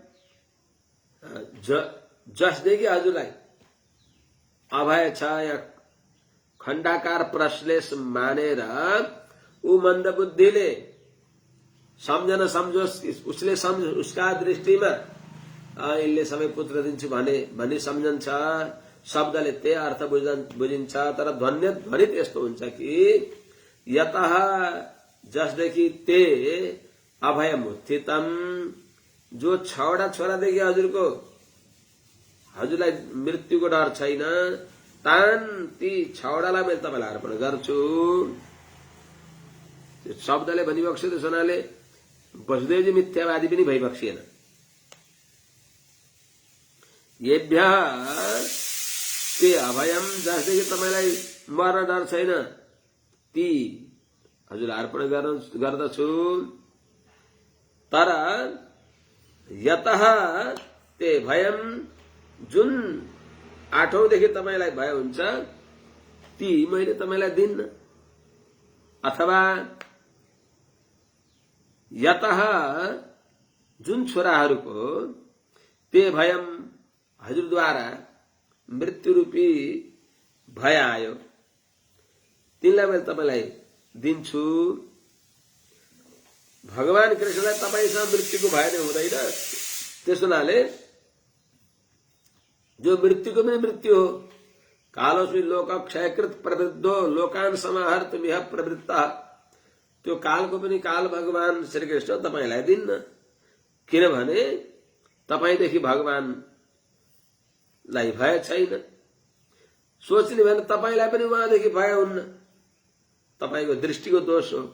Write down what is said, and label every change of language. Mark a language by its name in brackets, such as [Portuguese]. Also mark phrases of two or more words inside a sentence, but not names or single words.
[Nepali] जसदेखि हजुरलाई अभय छ, यहाँ खण्डाकार प्रश्लेष मानेर ऊ मन्दबुद्धिले सम्झन सम्झोस्, उसले सम्झ, उसका दृष्टिमा यसले सबै पुत्र दिन्छु भने भनी सम्झन्छ। शब्दले त्यही अर्थ बुझिन्छ, तर ध्वनि त्यस्तो हुन्छ कि यतः जसदेखि [Sanskrit] ते अभयम उत्थितम, [Nepali] जो 6वटा छोरादेखि हजुरलाई मृत्युको डर छैन, तान ती 6वटालाई मैले तपाईँलाई अर्पण गर्छु। त्यो शब्दले भनिबक्स्यो, त्यस हुनाले वसुदेवजी मिथ्यावादी पनि भइबक्सिएन। [Sanskrit] येभ्य ते अभयम, [Nepali] जसदेखि तपाईँलाई मर्न डर छैन, ती हजुरलाई अर्पण गर्दछु। [Sanskrit] तर यतः ते भयम, [Nepali] जुन 8औंदेखि तपाईँलाई भय हुन्छ, ती मैले तपाईँलाई दिन्न। अथवा यतः जुन छोराहरूको [Sanskrit] ते भयम [Nepali] हजुरद्वारा मृत्युरूपी भय आयो, तिनलाई मैले तपाईँलाई दिन्छु। भगवान कृष्णलाई तपाईँसँग मृत्युको भय नै हुँदैन। त्यस हुनाले जो मृत्युको पनि मृत्यु हो, [Sanskrit] कालोस्मि लोक क्षयकृत प्रवृद्धो लोकान समाहर्तुमिह प्रवृत्तः, [Nepali] त्यो कालको पनि काल भगवान श्रीकृष्ण तपाईँलाई दिन्न। किनभने तपाईँदेखि भगवानलाई भय छैन। सोच्ने भने तपाईँलाई पनि उहाँदेखि भय हुन्न, तपाईँको दृष्टिको दोष हो।